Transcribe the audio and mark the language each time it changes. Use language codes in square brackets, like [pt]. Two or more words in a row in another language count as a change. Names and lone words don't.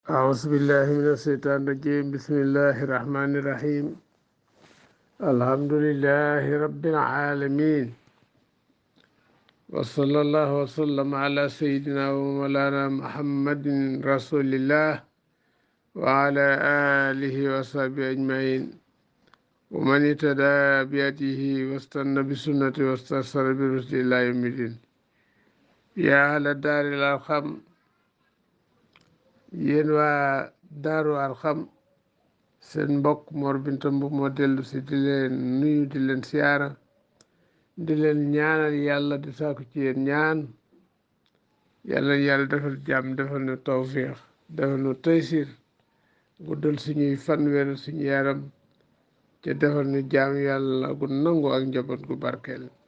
[ar] أعوذ بالله من الشيطان الرجيم بسم الله الرحمن الرحيم الحمد لله رب العالمين وصلى الله وسلم على سيدنا ومولانا محمد رسول الله وعلى آله وصحبه أجمعين ومن اهتدى بهديه واستنى بسنته واستنصر برشده إلى يوم الدين يا أهل الدار الأرقم [wo] yéen waa daaru Arxam seen mbokk Mor Binta Mbub moo dellu si di leen nuyu di leen siyaara di leen ñaanal yàlla di sàkku ci yéen ñaan yàlla defal jàmm defal nu tawfiix defal nu taysir guddal suñuy fan wéral suñu yaram te defal nu jaam yàlla gu nangu ak njaboot gu barkeel